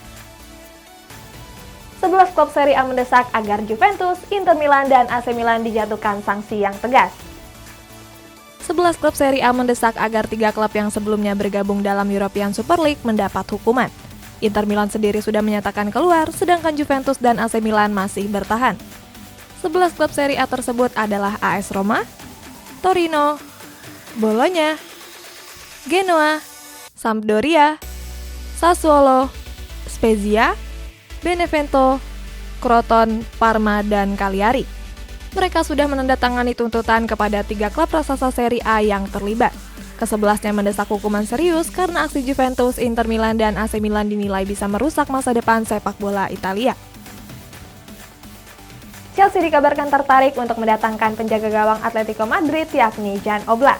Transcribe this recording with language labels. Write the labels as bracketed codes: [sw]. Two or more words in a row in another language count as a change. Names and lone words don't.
[id] 11 klub Serie A mendesak agar Juventus, Inter Milan, dan AC Milan dijatuhkan sanksi yang tegas. 11 klub Serie A mendesak agar 3 klub yang sebelumnya bergabung dalam European Super League mendapat hukuman. Inter Milan sendiri sudah menyatakan keluar, sedangkan Juventus dan AC Milan masih bertahan. 11 klub Serie A tersebut adalah AS Roma, Torino, Bologna, Genoa, Sampdoria, Sassuolo, Spezia, Benevento, Crotone, Parma, dan Cagliari. Mereka sudah menandatangani tuntutan kepada 3 klub raksasa Serie A yang terlibat. Ke-11-nya mendesak hukuman serius karena aksi Juventus, Inter Milan, dan AC Milan dinilai bisa merusak masa depan sepak bola Italia. Chelsea dikabarkan tertarik untuk mendatangkan penjaga gawang Atletico Madrid yakni Jan Oblak.